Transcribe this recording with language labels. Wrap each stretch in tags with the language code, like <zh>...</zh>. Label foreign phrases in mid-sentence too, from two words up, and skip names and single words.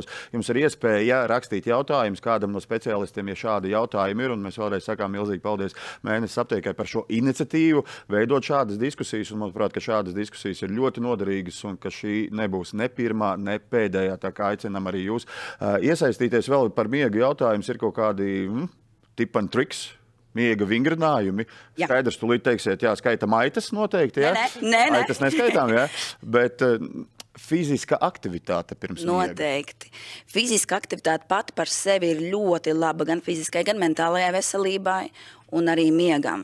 <lv>Jums ir iespēja rakstīt jautājumus kādam no speciālistiem, ja šādi jautājumi ir. Un mēs vēlreiz sakām milzīgi paldies Mēnesis aptiekai par šo iniciatīvu, veidot šādas diskusijas. Un, manuprāt, ka šādas diskusijas ir ļoti noderīgas un ka šī nebūs ne pirmā, ne pēdējā. Tā kā aicinām arī jūs iesaistīties vēl par miega jautājums. Ir kaut kādi</lv> <en>tip and tricks?</en> <lv>Miega vingrinājumi. Skaidrs, tu līdz teiksiet, skaitam aitas noteikti, Nē. Aitas neskaitām, bet fiziska aktivitāte pirms miega. Noteikti. Fiziska aktivitāte pati par sevi ir ļoti laba gan fiziskai, gan mentālajai veselībai un arī miegam.</lv>